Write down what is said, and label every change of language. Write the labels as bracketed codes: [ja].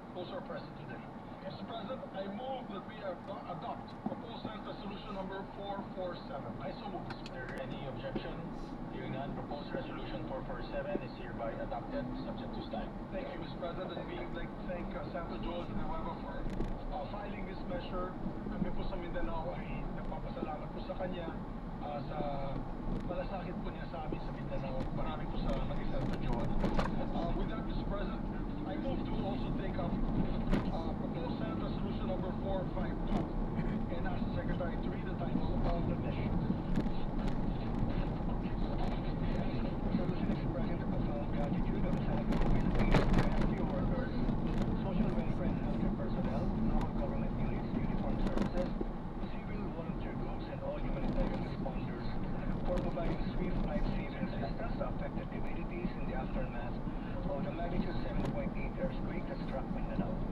[en] Those are present today. Mr. President, I move that we adopt proposed Senate Resolution number 447. I so move, Mr. President. there any objection? Hearing none, proposed resolution 447 is hereby adopted, subject to stand. Thank you, Mr. President. And we would like to thank Senator Joel Villanueva for filing this measure. [tl] Kami po sa Mindanao ay nagpapasalamat po sa kanya sa malasakit po niya sa amin sa Mindanao. Marami po sa naging Senator Joel. [en] With that, Mr. President, I move to also take up proposed Senate Resolution number 452 and ask the Secretary to read the title of the measure. Resolution expressing the profound gratitude of the Senate of the Philippines, rescue workers, social welfare and healthcare personnel, local government units, uniformed services, civil volunteer groups, and all humanitarian responders for providing swift life-saving assistance to affected communities in the aftermath of the magnitude 7.8 earthquake that struck Mindanao.